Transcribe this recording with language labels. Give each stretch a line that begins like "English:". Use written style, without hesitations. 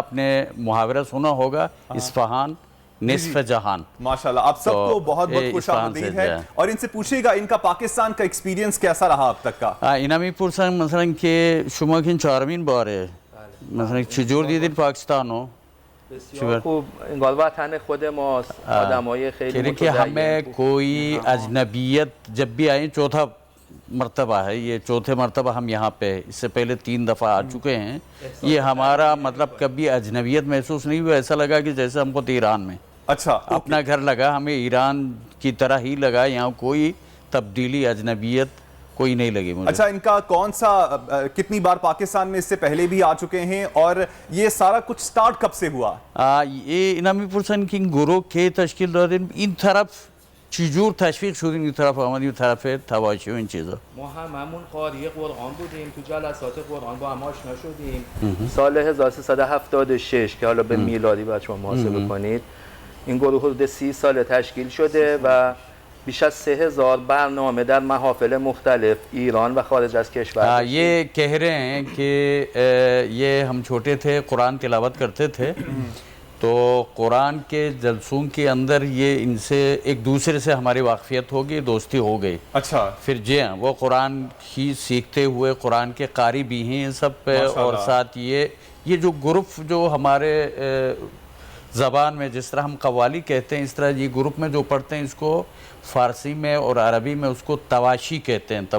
Urdu: آپ نے محاورہ سنا ہوگا اصفہان نصف جہان. ماشاءاللہ آپ سب کو بہت بہت خوش آمدید ہے اور ان سے پوچھے گا ان کا پاکستان کا ایکسپیرینس کیسا رہا اب تک کا.
Persian: اینمی پرسن مثلا که شما که این چهارمین باره مثلا چجور دیدید پاکستانو؟ بسیار خوب انگار وطن خود ماست آدمای خیلی
Urdu: متدین کہ ہمیں کوئی اجنبیت جب بھی آئیں چوتھا مرتبہ ہے یہ چوتھے مرتبہ ہم یہاں پہ اس سے پہلے 3 دفعہ آ چکے ہیں. یہ ہمارا مطلب کبھی اجنبیت محسوس نہیں ہوا ایسا لگا کہ جیسے ہم کو ایران میں اپنا گھر لگا ہمیں ایران کی طرح ہی لگا. یہاں کوئی تبدیلی اجنبیت کوئی نہیں لگی مجھے. اچھا ان کا کون سا کتنی بار پاکستان میں اس سے پہلے بھی آ چکے ہیں اور یہ سارا کچھ سٹارٹ کب سے ہوا؟
Persian: یہ اینمی پرسن که این گروه که تشکیل دادیم این طرف چجور تشویق شدیم این طرف آمدیم این طرف تواشی و این چیزا؟ ما هممون قاری قرآن بودیم تو جلسات قرآن با هم آشنا شدیم سال 1376 که حالا به میلادی باید شما محاسبه کنید این گروه حدود 30 سال تشکیل شده و بیش از 3000 برنامه در محافل مختلف ایران و خارج از کشور.
Urdu: یہ کہہ رہے ہیں کہ یہ ہم چھوٹے تھے قرآن تلاوت کرتے تھے تو قرآن کے جلسوں کے اندر یہ ان سے ایک دوسرے سے ہماری واقفیت ہو گئی دوستی ہو گئی. اچھا پھر جی ہاں وہ قرآن ہی سیکھتے ہوئے قرآن کے قاری بھی ہیں سب پہ اور ساتھ یہ جو گروپ جو ہمارے زبان میں جس طرح ہم قوالی کہتے ہیں اس طرح یہ گروپ میں جو پڑھتے ہیں اس کو فارسی میں اور عربی میں اس کو تواشی کہتے ہیں.